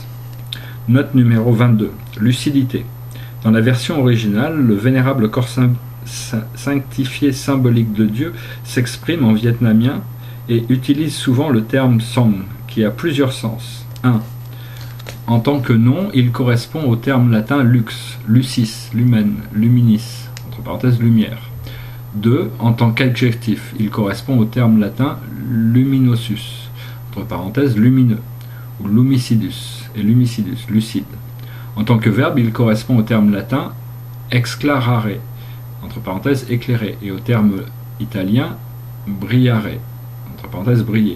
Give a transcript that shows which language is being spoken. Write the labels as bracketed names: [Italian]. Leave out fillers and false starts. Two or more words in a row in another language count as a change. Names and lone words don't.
[French] Note numéro 22. Lucidité. Dans la version originale, le vénérable corps sanctifié symbolique de Dieu s'exprime en vietnamien et utilise souvent le terme Song, qui a plusieurs sens. 1. En tant que nom, il correspond au terme latin [Latin] lux, lucis, lumen, luminis, [French] entre parenthèses lumière. 2. En tant qu'adjectif, il correspond au terme latin luminosus, entre parenthèses lumineux, ou lumicidus, et lumicidus, lucide. En tant que verbe, il correspond au terme latin exclarare, entre parenthèses éclairer, et au terme italien brillare, entre parenthèses briller.